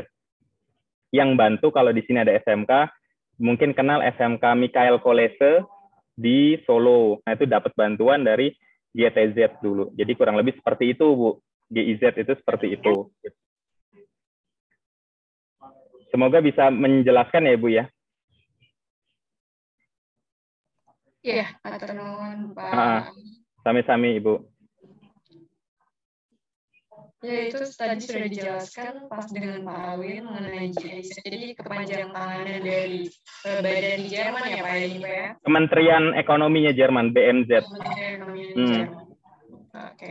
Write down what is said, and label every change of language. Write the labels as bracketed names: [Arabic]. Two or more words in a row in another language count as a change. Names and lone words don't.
[Indonesian] Yang bantu kalau di sini ada SMK, mungkin kenal SMK Mikael Kolese di Solo. Nah, itu dapat bantuan dari GTZ dulu. Jadi kurang lebih seperti itu, Bu. GIZ itu seperti itu. Semoga bisa menjelaskan ya, Bu ya. Iya, [Sundanese] atur nuhun, Pak. [Indonesian] Sami-sami, Ibu. Ya, itu tadi sudah dijelaskan pas dengan Pak Alwin mengenai GIZ. Jadi kepanjang tanganan dari badan di Jerman ya Pak ya? Kementerian Ekonominya Jerman, BMZ. Kementerian Ekonominya Jerman. Oke.